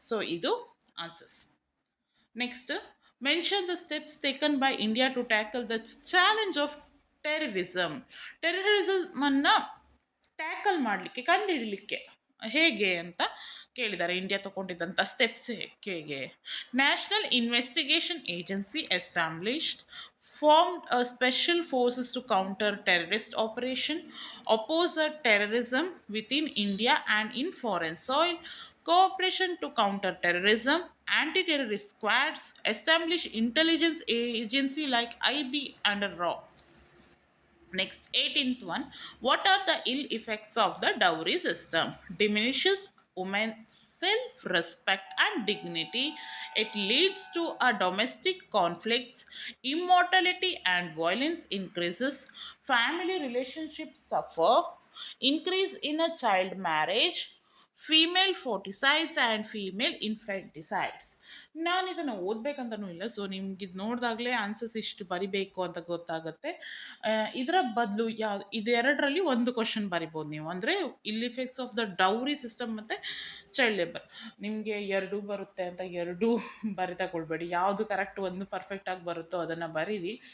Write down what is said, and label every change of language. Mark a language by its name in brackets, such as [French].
[Kannada] So ಇದು answers. [English] Next, mention the steps taken by India to tackle the challenge of terrorism. [Kannada] ಟೆರರಿಸಮನ್ನು tackle ಮಾಡಲಿಕ್ಕೆ, ಕಂಡುಹಿಡಲಿಕ್ಕೆ ಹೇಗೆ ಅಂತ ಕೇಳಿದ್ದಾರೆ. India ತಗೊಂಡಿದ್ದಂಥ steps ಹೇಗೆ? [English] National investigation agency established, formed a special forces to counter terrorist operation, oppose terrorism within India and in foreign soil, cooperation to counter terrorism, anti-terrorist squads, establish intelligence agency like IB and RAW. Next, 18th one, what are the ill effects of the dowry system? Diminishes women's self-respect and dignity. It leads to a domestic conflicts, immortality and violence increases, family relationships suffer, increase in a child marriage, female foeticides and female infanticides. [Kannada] ನಾನು ಇದನ್ನು ಓದಬೇಕಂತನೂ ಇಲ್ಲ, so ನಿಮ್ಗೆ ಇದು ನೋಡಿದಾಗಲೇ answers ಇಷ್ಟು ಬರಿಬೇಕು ಅಂತ ಗೊತ್ತಾಗುತ್ತೆ. ಇದರ ಬದಲು ಇದೆರಡರಲ್ಲಿ ಒಂದು ಕ್ವಶನ್ ಬರಿಬೋದು ನೀವು, ಅಂದರೆ [English] ill effects of the dowry system [Kannada] ಮತ್ತು ಚೈಲ್ಡ್ ಲೇಬರ್. ನಿಮಗೆ ಎರಡೂ ಬರುತ್ತೆ ಅಂತ ಎರಡೂ ಬರಿತಗೊಳ್ಬೇಡಿ, ಯಾವುದು ಕರೆಕ್ಟ್ ಒಂದು ಪರ್ಫೆಕ್ಟಾಗಿ ಬರುತ್ತೋ ಅದನ್ನು ಬರೀರಿ.